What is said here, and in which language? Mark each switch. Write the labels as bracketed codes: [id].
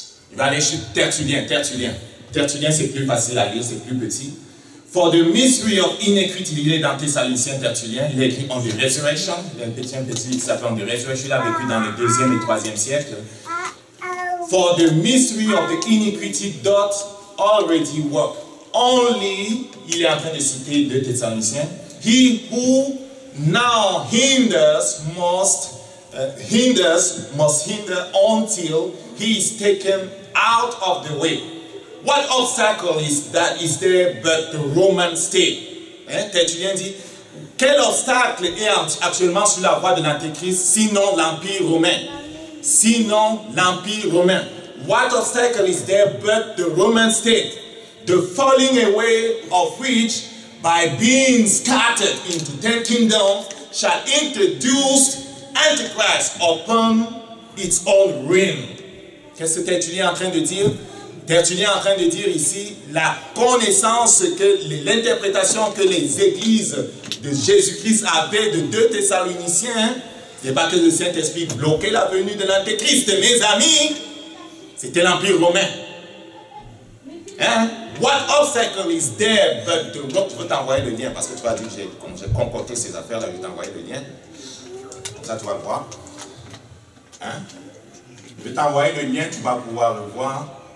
[fr] Il va aller chez Tertullien. Tertullien c'est plus facile à lire, c'est plus petit. [en] For the mystery of iniquity, [fr] il est dans Thessaloniciens Tertullien, il a écrit On the Resurrection, il y a un petit qui s'appelle On the Resurrection, il a vécu dans le 2e et 3e siècle. [en] For the mystery of the iniquity doth already work. Only, [fr] il est en train de citer 2 Thessaloniciens, [en] he who now hinders must hinder until he is taken out of the way. What obstacle is there but the Roman state? [fr] Tertullien dit, quel obstacle est actuellement sur la voie de l'Antéchrist sinon l'Empire romain? Sinon l'Empire romain. [en] What obstacle is there but the Roman state? The falling away of which, by being scattered into 10 kingdoms, shall introduce Antichrist upon its own reign. [fr] Qu'est-ce que Tertullien est en train de dire? Tertullien est en train de dire ici la connaissance, l'interprétation que les églises de Jésus-Christ avaient de 2 Thessaloniciens, c'est pas que le Saint-Esprit bloquait la venue de l'Antéchrist, mes amis, c'était l'Empire romain. Hein? [en] What obstacle is there but the rock? [fr] Je vais t'envoyer le lien parce que tu vas dire que j'ai concocté ces affaires-là, je vais t'envoyer le lien. Comme ça, tu vas le voir. Hein? Je vais t'envoyer le lien, tu vas pouvoir le voir.